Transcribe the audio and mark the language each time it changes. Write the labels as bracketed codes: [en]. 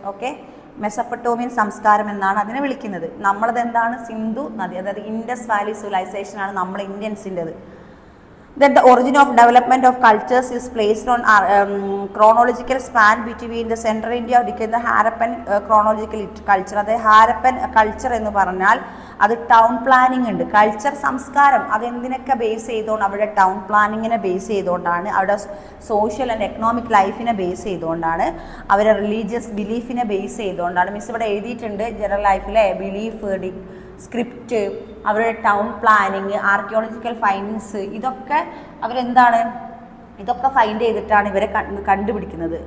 [ml] Okay, Mesopotamian സംസ്കാരം എന്നാണ് അതിനെ വിളിക്കുന്നത്. നമ്മളത് എന്താണ്? സിന്ധു നദി, അതായത് ഇൻഡസ് വാലി സിവിലൈസേഷൻ ആണ് നമ്മൾ ഇന്ത്യൻസിൻ്റെത്. [en] That the origin of development of cultures is placed on chronological span between the central India the Harappan chronological culture. [ml] അതായത് ഹാരപ്പൻ കൾച്ചർ എന്ന് പറഞ്ഞാൽ അത് ടൗൺ പ്ലാനിങ് ഉണ്ട്. കൾച്ചർ സംസ്കാരം അതെന്തിനൊക്കെ ബേസ് ചെയ്തുകൊണ്ട് അവിടെ ടൗൺ പ്ലാനിങ്ങിനെ ബേസ് ചെയ്തുകൊണ്ടാണ്, അവിടെ സോഷ്യൽ ആൻഡ് എക്കണോമിക് ലൈഫിനെ ബേസ് ചെയ്തുകൊണ്ടാണ്, അവരെ റിലീജിയസ് ബിലീഫിനെ ബേസ് ചെയ്തുകൊണ്ടാണ്. മിസ് ഇവിടെ എഴുതിയിട്ടുണ്ട് ജനറൽ ലൈഫിലെ ബിലീഫ്, സ്ക്രിപ്റ്റ്, അവരുടെ ടൗൺ പ്ലാനിങ്, ആർക്കിയോളജിക്കൽ ഫൈൻഡിങ്സ്, ഇതൊക്കെ അവരെന്താണ്, ഇതൊക്കെ ഫൈൻഡ് ചെയ്തിട്ടാണ് ഇവരെ കണ്ടുപിടിക്കുന്നത്.